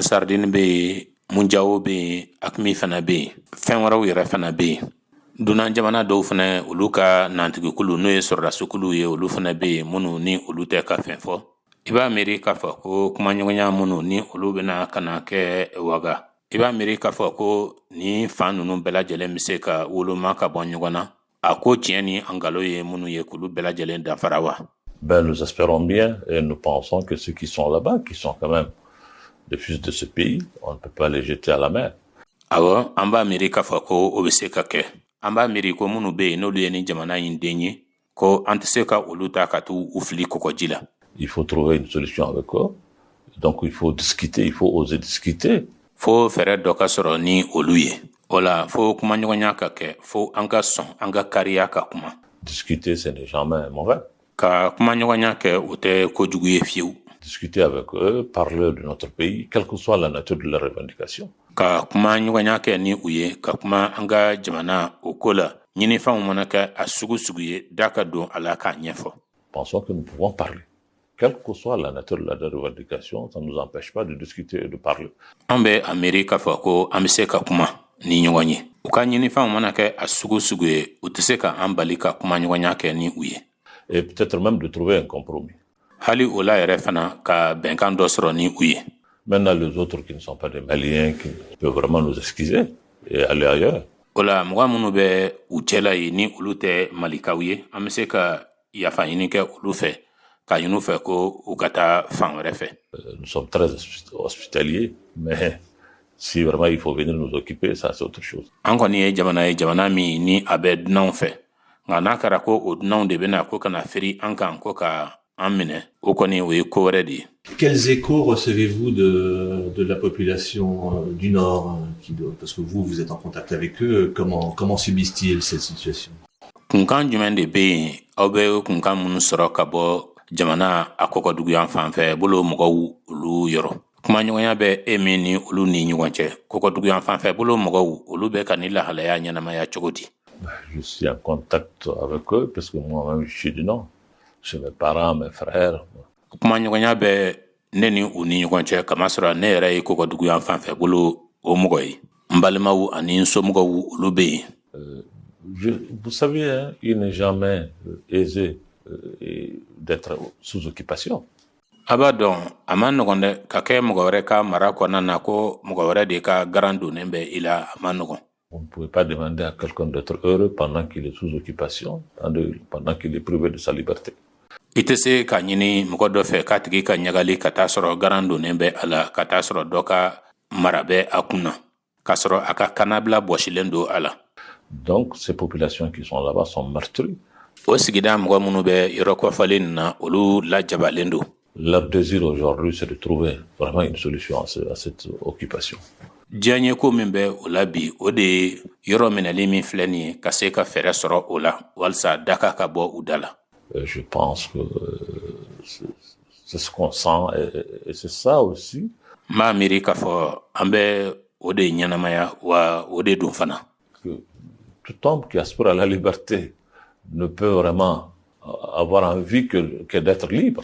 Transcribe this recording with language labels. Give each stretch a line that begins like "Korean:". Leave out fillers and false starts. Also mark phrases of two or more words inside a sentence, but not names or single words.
Bambara: Sardine bɛ yen Munjawo bɛ yen AQMI fana bɛ yen fɛn wɛrɛw yɛrɛ fana bɛ yen dunan jamana dɔw fana olu ka nantigikulu n'o ye sɔrɔdasokulu ye olu fana bɛ yen minnu ni olu tɛ ka fɛn fɔ i b'a miiri k'a fɔ ko kumaɲɔgɔnya minnu ni olu bɛna ka na kɛ Ouaga i b'a miiri k'a fɔ ko ni fan ninnu bɛɛ lajɛlen bɛ se ka woloma ka bɔ ɲɔgɔn na a ko tiɲɛ ni an nkalon ye minnu ye k'olu bɛɛ lajɛlen dafara wa.
French: Nous espérons bien et nous pensons que ceux qui sont là-bas, qui sont quand même des fils de ce pays, on ne peut pas les jeter à la mer.
Bambara: Awɔ an b'a miiri k'a fɔ ko o bɛ se ka kɛ. An b'a miiri ko minnu bɛ yen n'olu ye ni jamana in den ye ko an tɛ se ka olu ta ka t'u fili kɔgɔji la.
French: Il faut trouver une solution avec eux. Donc il faut discuter, il faut oser discuter.
Bambara: Fo fɛrɛ dɔ ka sɔrɔ ni olu ye. O la fo kumaɲɔgɔnya ka kɛ fo an ka sɔn an ka kariya ka kuma.
French: Discuter, ce n'est jamais mauvais.
Bambara: Ka kumaɲɔgɔnya kɛ o tɛ kojugu ye fiyewu.
French: Discuter avec eux, parler de notre pays, quelle que soit la nature de la revendication.
Bambara: Ka kuma ɲɔgɔnya kɛ ni u ye ka kuma an ka jamana o ko la ɲinifɛnw mana kɛ a sugu sugu ye da ka don a la k'a ɲɛfɔ.
French: Pensons que nous pouvons parler. Quelle que soit la nature de la revendication, ça ne nous empêche pas de discuter et de parler.
Bambara: An bɛ a miiri k'a fɔ ko an bɛ se ka kuma ni ɲɔgɔn ye. U ka ɲinifɛnw mana kɛ a sugu sugu ye u tɛ se ka an bali ka kuma ɲɔgɔnya kɛ ni u ye.
French: Et peut-être même de trouver un compromis.
Bambara: Hali o la yɛrɛ fana ka bɛnkan dɔ sɔrɔ ni u ye.
French: Maintenant, les autres qui ne sont pas des Maliens, qui peuvent vraiment nous excuser et aller ailleurs.
Bambara: O la mɔgɔ minnu bɛ u cɛla ye ni olu tɛ malikaw ye an bɛ se ka yafa ɲini kɛ olu fɛ ka ɲini u fɛ ko u ka taa fan wɛrɛ fɛ.
French: Nous sommes très hospitaliers, mais si vraiment il faut venir nous occuper, ça c'est autre chose.
Bambara: An kɔni ye jamana min ni a bɛ dunanw fɛ nga n'a kɛra ko o dunanw de bɛna ko kana firi an kan ko ka an minɛ o kɔni o ye ko wɛrɛ de ye.
French: Quels échos recevez-vous de la population du Nord parce que vous êtes en contact avec eux, comment subissent-ils cette situation?
Bambara: Kunkan jumɛn de bɛ yen aw bɛ kunkan minnu sɔrɔ ka bɔ jamana a kɔkɔduguyan fan fɛ bolo mɔgɔw olu yɔrɔ? Kumaɲɔgɔnya bɛ e min ni olu ni ɲɔgɔn cɛ kɔkɔduguyan fan fɛ bolo mɔgɔw olu bɛ ka ni lahalaya ɲɛnamaya cogo di?
French: Je suis en contact avec eux parce que moi-même je suis du Nord. Chez mes parents, mes frères.
Bambara: Kumaɲɔgɔnya bɛ ne ni u ni ɲɔgɔn cɛ kamasɔrɔ ne yɛrɛ ye kɔkɔduguyan fan fɛ bolo o mɔgɔ ye. N balimaw ani n somɔgɔw olu bɛ yen.
French: Vous savez, hein, il n'est jamais aisé d'être sous occupation.
Bambara: A b'a dɔn a ma nɔgɔn dɛ ka kɛ mɔgɔ wɛrɛ ka mara kɔnɔna na ko mɔgɔ wɛrɛ de ka garan donnen bɛ i la a ma nɔgɔn.
French: On ne pouvait pas demander à quelqu'un d'être heureux pendant qu'il est sous occupation, pendant qu'il est privé de sa liberté.
Bambara: I tɛ se ka ɲini mɔgɔ dɔ fɛ k'a tigi ka ɲagali ka taa sɔrɔ garan donnen bɛ a la ka taa sɔrɔ dɔ ka mara bɛ a kunna k'a sɔrɔ a ka kanabila bɔsilen don a la.
French: Donc ces populations qui sont là-bas sont meurtries.
Bambara: O sigida mɔgɔ minnu bɛ yɔrɔ kɔfalen nin na olu lajabalen don.
French: Leur désir aujourd'hui, c'est de trouver vraiment une solution à cette occupation.
Bambara: Diɲɛ ye ko min bɛ o la bi o de ye yɔrɔ minɛli min filɛ nin ye ka se ka fɛɛrɛ sɔrɔ o la walasa daka ka bɔ u da la.
French: Je pense que c'est ce qu'on sent et c'est ça aussi.
Bambara: M'a miiri k'a fɔ an bɛ o de ɲɛnamaya wa o de don fana.
French: Que tout homme qui aspire à la liberté ne peut vraiment avoir envie que d'être libre.